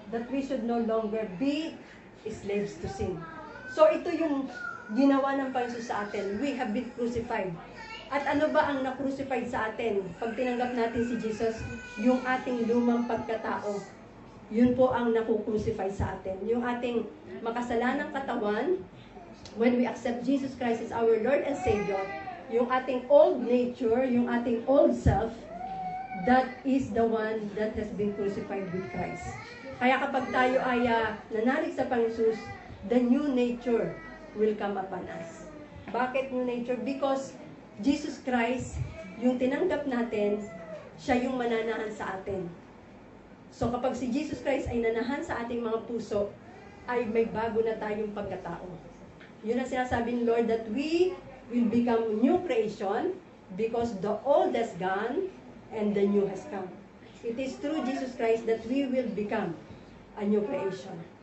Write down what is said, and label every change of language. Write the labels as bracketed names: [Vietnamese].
[English] That we should no longer be slaves to sin. [Filipino] So ito yung ginawa ng Panginoon sa atin. [English] We have been crucified. [Filipino] At ano ba ang na-crucified sa atin? Pag tinanggap natin si Jesus, yung ating lumang pagkatao. Yun po ang naku-crucify sa atin. Yung ating makasalanang katawan, [English] when we accept Jesus Christ as our Lord and Savior, yung ating old nature, yung ating old self, that is the one that has been crucified with Christ. [Filipino] Kaya kapag tayo ay nanalig sa Panginoon, [English] the new nature will come upon us. [Filipino] Bakit new nature? Because Jesus Christ, yung tinanggap natin, siya yung mananahan sa atin. So kapag si Jesus Christ ay nanahan sa ating mga puso, ay may bago na tayong pagkatao. Yun ang sinasabi ni Lord, [English] that we will become new creation because the old has gone and the new has come. It is through Jesus Christ that we will become a new creation.